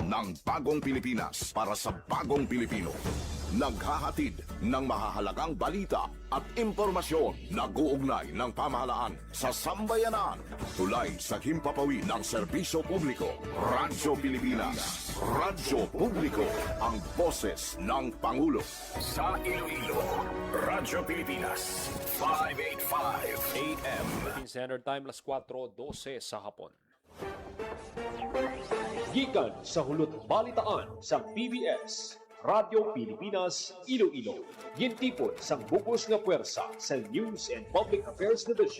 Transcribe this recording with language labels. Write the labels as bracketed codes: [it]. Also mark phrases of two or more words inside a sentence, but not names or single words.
[tl] Ng bagong Pilipinas para sa bagong Pilipino. Naghahatid ng mahahalagang balita at impormasyon na guugnay ng pamahalaan sa sambayanan. Tulay sa himpapawid ng serbisyo publiko. Radyo Pilipinas. Radyo Publiko. Ang boses ng Pangulo. Sa Iloilo, Radyo Pilipinas. 585 AM. [en] Standard Time, [tl] alas 4:12 sa hapon. [hil] Gikan sa hulot balitaan sa PBS, Radyo Pilipinas, Iloilo. Gintipon sang bukos nga puwersa sa News and Public Affairs Division.